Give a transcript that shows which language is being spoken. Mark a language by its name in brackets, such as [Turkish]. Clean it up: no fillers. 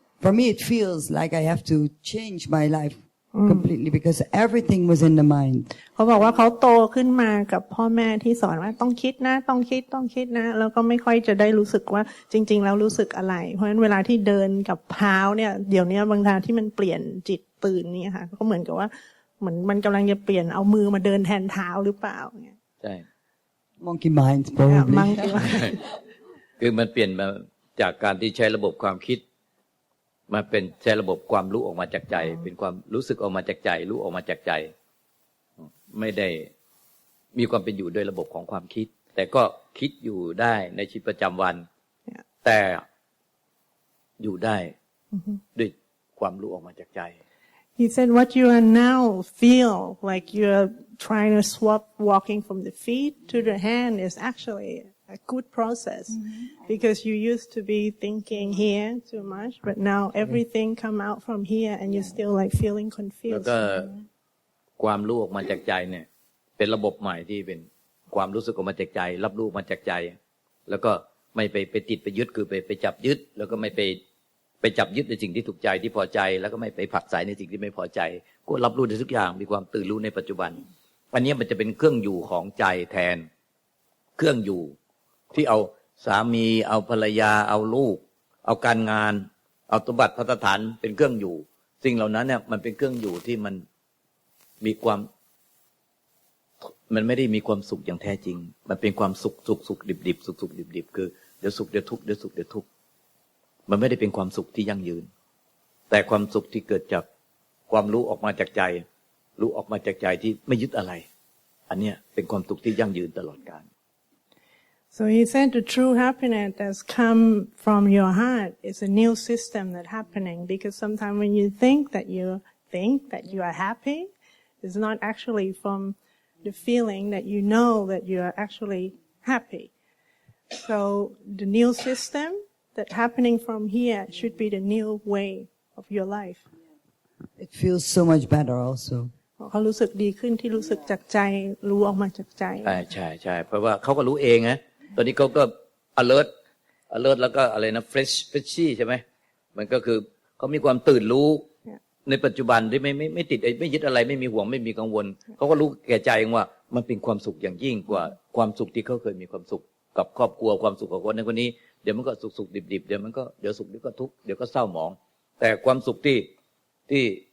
[English] For me it feels like I have to change my life completely because everything was in the mind. [Thai] เขาบอกว่าเขาโตขึ้นมากับพ่อแม่ที่สอนว่าต้องคิดนะต้องคิดนะแล้วก็ไม่ค่อยจะได้รู้สึกว่าจริงๆแล้วรู้สึกอะไรเพราะฉะนั้นเวลาที่เดินกับเท้าเนี่ยเดี๋ยวนี้บางทีที่มันเปลี่ยนจิตตื่นนี่ค่ะก็เหมือนกับว่าเหมือนมันกำลังจะเปลี่ยนเอามือมาเดินแทนเท้าหรือเปล่าเนี่ย ใช่ [English] Monkey mind probably. Monkey mind. [Thai] คือมันเปลี่ยนมาจากการที่ใช้ระบบความคิดมาเป็นใช้ระบบความรู้ออกมาจากใจเป็นความรู้สึกออกมาจากใจรู้ออกมาจากใจไม่ได้มีความเป็นอยู่โดยระบบของความคิดแต่ก็คิดอยู่ได้ในชีวิตประจำวันแต่อยู่ได้ด้วยความรู้ออกมาจากใจ [English] He said what you are now feel like you're trying to swap walking from the feet to the hand is actually a good process because you used to be thinking here too much but now everything come out from here and you're still like feeling confused [Thai] แล้วก็ความรู้ออกมาจากใจเนี่ยเป็นระบบใหม่ที่เป็นความรู้สึกออกมาจากใจรับรู้มาจากใจแล้วก็ ไม่ไปติดไปยึดคือไปจับยึดแล้วก็ไม่ไปจับยึดในสิ่งที่ถูกใจที่พอใจแล้วก็ไม่ไปผลักไสในสิ่งที่ไม่พอใจก็รับรู้ในทุกอย่างมีความตื่นรู้ในปัจจุบันอันนี้มันจะเป็นเครื่องอยู่ของใจแทนเครื่องอยู่ที่เอาสามีเอาภรรยาเอาลูกเอาการงานเอาสมบัติภัตฐานเป็นเครื่องอยู่สิ่งเหล่านั้นเนี่ยมันเป็นเครื่องอยู่ที่มันมีความ มันไม่ได้มีความสุขอย่างแท้จริงมันเป็นความสุขดิบสุขดิบคือเดี๋ยวสุขเดี๋ยวทุกข์เดี๋ยวสุขเดี๋ยวทุกข์มันไม่ได้เป็นความสุขที่ยั่งยืนแต่ความสุขที่เกิดจากความรู้ออกมาจากใจรู้ออกมาจากใจที่ไม่ยึดอะไรอันเนี้ยเป็นความสุขที่ยั่งยืนตลอดกาล [English] So he said the true happiness that's come from your heart is a new system that's happening because sometimes when you think that you are happy, it's not actually from the feeling that you know that you are actually happy. So the new system that's happening from here should be the new way of your life. It feels so much better also. [Thai] เขารู้สึกดีขึ้นที่รู้สึกจากใจรู้ออกมาจากใจ ใช่เพราะว่าเขาก็รู้เองนะตอนนี้เขาก็ alert แล้วก็อะไรนะ freshy ใช่ไหมมันก็คือเขามีความตื่นรู้ในปัจจุบันที่ไม่ติดไม่ยึดอะไรไม่มีห่วงไม่มีกังวลเขาก็รู้แก่ใจเองว่ามันเป็นความสุขอย่างยิ่งกว่าความสุขที่เขาเคยมีความสุขกับครอบครัวความสุขกับคนในคนนี้เดี๋ยวมันก็สุขดิบเดี๋ยวมันก็เดี๋ยวสุขเดี๋ยวก็ทุกข์เดี๋ยวก็เศร้าหมองแต่ความสุขที่